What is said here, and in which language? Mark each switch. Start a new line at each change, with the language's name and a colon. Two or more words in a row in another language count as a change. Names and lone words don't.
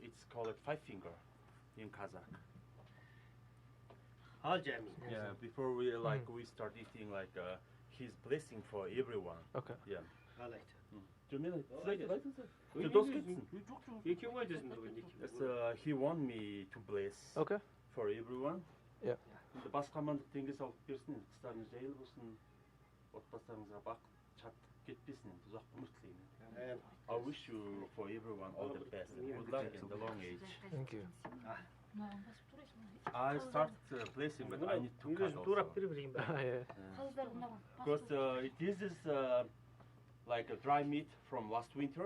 English: It's called five finger in Kazakh. Yeah, before we we start eating, like his blessing for everyone. Okay. Yeah. He want me to bless. Okay. For everyone. Yeah.
Kazakh: The басқа амандық теңгесі алып берсін, қыстарыңыз жайлы болсын, отбасыларыңызға бақыт шаттық кетпесін, ұзақ ғұмыр тілеймін.
English: I wish you for everyone all the best and good luck and a long age. Thank you. I start placing, but I need to cut also. Because this is like a dry meat from last winter.